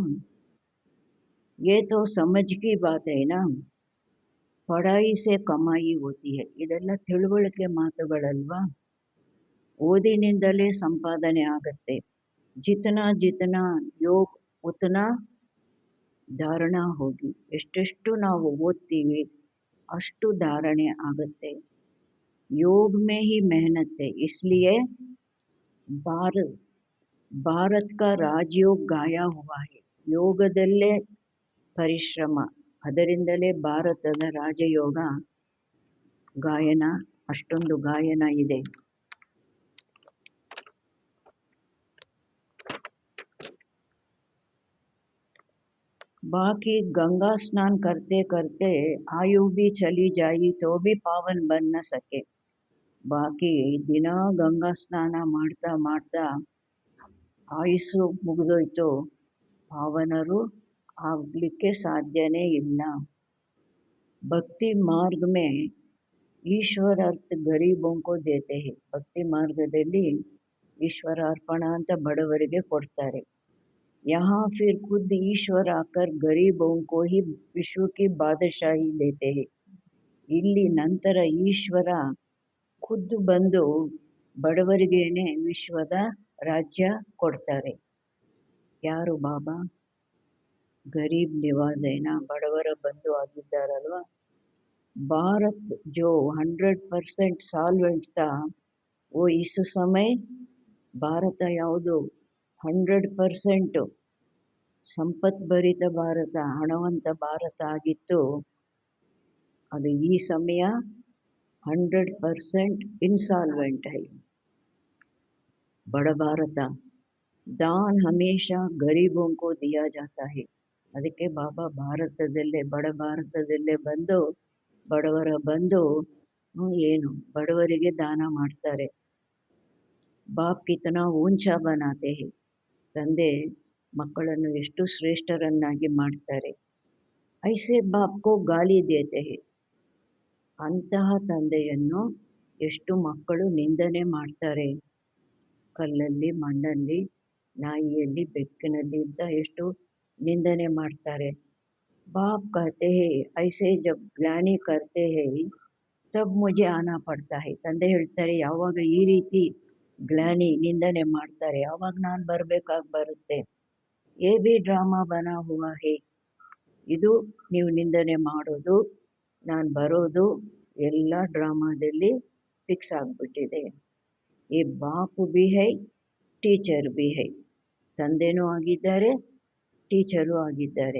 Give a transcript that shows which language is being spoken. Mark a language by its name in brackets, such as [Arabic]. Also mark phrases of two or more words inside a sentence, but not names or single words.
[Hindi] ये तो समझ की बात है ना, पढ़ाई से कमाई होती है, [Kannada] ಇದೆಲ್ಲ ತಿಳುವಳಿಕೆ ಮಾತುಗಳಲ್ವಾ. ಓದಿನಿಂದಲೇ ಸಂಪಾದನೆ ಆಗತ್ತೆ. [Hindi] जितना जितना योग उतना धारण होगी [Kannada] ಎಷ್ಟೆಷ್ಟು ನಾವು ಓದ್ತೀವಿ ಅಷ್ಟು ಧಾರಣೆ आगते। [Hindi] योग में ही मेहनत है, इसलिए भारत भारत का राजयोग गाया हुआ है। [Kannada] ಯೋಗದಲ್ಲೇ ಪರಿಶ್ರಮ, ಅದರಿಂದಲೇ ಭಾರತದ ರಾಜಯೋಗ ಗಾಯನ, ಅಷ್ಟೊಂದು ಗಾಯನ ಇದೆ। [Hindi] बाकी गंगा स्नान करते करते आयु भी चली जाई तो भी पावन बन न सके। [Kannada] बाकी ದಿನ ಗಂಗಾ ಸ್ನಾನ ಮಾಡ್ತಾ ಮಾಡ್ತಾ ಆಯುಸ್ಸು ಮುಗಿದೋಯ್ತು, ಪಾವನರು ಆಗಲಿಕ್ಕೆ ಸಾಧ್ಯನೇ ಇಲ್ಲ। [Hindi] भक्ति मार्ग में ईश्वर अर्थ गरीबों को देते हैं। [Kannada] ಭಕ್ತಿ ಮಾರ್ಗದಲ್ಲಿ ಈಶ್ವರ ಅರ್ಪಣ ಅಂತ ಬಡವರಿಗೆ ಕೊಡ್ತಾರೆ। [Hindi] यहाँ फिर खुद ईश्वर आकर गरीबों को ही विश्व की बादशाही देते हैं। [Kannada] ಇಲ್ಲಿ ನಂತರ ಈಶ್ವರ ಖುದ್ದು ಬಂದು ಬಡವರಿಗೇನೆ ವಿಶ್ವದ ರಾಜ್ಯ ಕೊಡ್ತಾರೆ। ಯಾರು ಬಾಬಾ? [Hindi] गरीब निवाज़ेना, [Kannada] ಬಡವರ ಬಂಧು ಆಗಿದ್ದಾರಲ್ವಾ। [Hindi] भारत जो 100% सॉल्वेंट था, वो इस समय [Kannada] ಭಾರತ ಯಾವುದು 100% ಸಂಪತ್ಭರಿತ ಭಾರತ, ಹಣವಂತ ಭಾರತ ಆಗಿತ್ತು, ಅದು ಈ ಸಮಯ 100% [Hindi] इंसॉल्वेंट है। बड़ा भारत, दान हमेशा गरीबों को दिया जाता है। [Kannada] ಅದಕ್ಕೆ ಬಾಬಾ ಭಾರತದಲ್ಲೇ, ಬಡ ಭಾರತದಲ್ಲೇ ಬಂದು ಬಡವರ ಬಂದು ಏನು ಬಡವರಿಗೆ ದಾನ ಮಾಡ್ತಾರೆ। [Hindi] बाप कितना ऊँचा बनाते है, [Kannada] ತಂದೆ ಮಕ್ಕಳನ್ನು ಎಷ್ಟು ಶ್ರೇಷ್ಠರನ್ನಾಗಿ ಮಾಡ್ತಾರೆ। [Hindi] ऐसे बाप को गाली देते है, [Kannada] ಅಂತಹ ತಂದೆಯನ್ನು ಎಷ್ಟು ಮಕ್ಕಳು ನಿಂದನೆ ಮಾಡ್ತಾರೆ। ಕಲ್ಲಲ್ಲಿ, ಮಣ್ಣಲ್ಲಿ, ನಾಯಿಯಲ್ಲಿ, ಬೆಕ್ಕಿನಲ್ಲಿ ಅಂತ ಎಷ್ಟು ನಿಂದನೆ ಮಾಡ್ತಾರೆ। [Hindi] बाप कहते हैं ऐसे जब ग्लानि करते हैं तब मुझे आना पड़ता है। [Kannada] ತಂದೆ ಹೇಳ್ತಾರೆ, ಯಾವಾಗ ಈ ರೀತಿ ಗ್ಲಾನಿ ನಿಂದನೆ ಮಾಡ್ತಾರೆ ಆವಾಗ ನಾನು ಬರಬೇಕಾಗಿ ಬರುತ್ತೆ। [Hindi] ये भी ड्रामा बना हुआ है, [Kannada] ಇದು ನೀವು ನಿಂದನೆ ಮಾಡೋದು, ನಾನು ಬರೋದು ಎಲ್ಲ ಡ್ರಾಮಾದಲ್ಲಿ ಫಿಕ್ಸ್ ಆಗಿಬಿಟ್ಟಿದೆ। [Hindi] ये बाप भी है, ಟೀಚರ್ भी है, [Kannada] ತಂದೆನೂ ಆಗಿದ್ದಾರೆ, ಟೀಚರು ಆಗಿದ್ದಾರೆ।